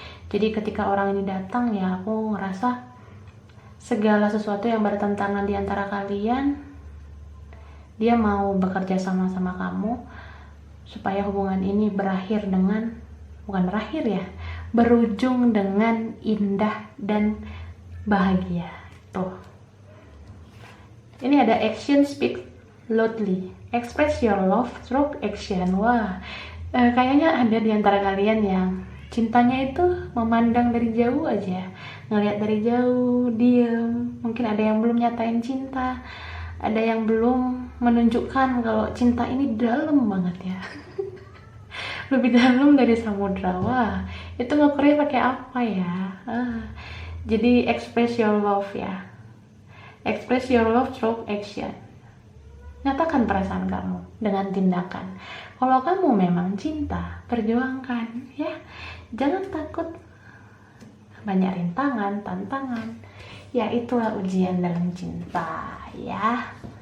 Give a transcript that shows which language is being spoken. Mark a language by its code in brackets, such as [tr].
[id] Jadi ketika orang ini datang ya aku ngerasa segala sesuatu yang bertentangan di antara kalian, dia mau bekerja sama-sama kamu supaya hubungan ini berakhir dengan, bukan berakhir ya, berujung dengan indah dan bahagia. Tuh. Ini ada Action Speak Loudly. [en] Express your love through action. [id] Wah, kayaknya ada di antara kalian yang cintanya itu memandang dari jauh aja, ngelihat dari jauh, diem. Mungkin ada yang belum nyatain cinta, ada yang belum menunjukkan kalau cinta ini dalam banget ya. Lebih dalam dari samudra. Wah, itu ngukurnya pakai apa ya? [en] Jadi express your love ya. Express your love through action. [id] Nyatakan perasaan kamu dengan tindakan. Kalau kamu memang cinta, perjuangkan ya. Jangan takut. Banyak rintangan, tantangan. Ya itulah ujian dalam cinta ya.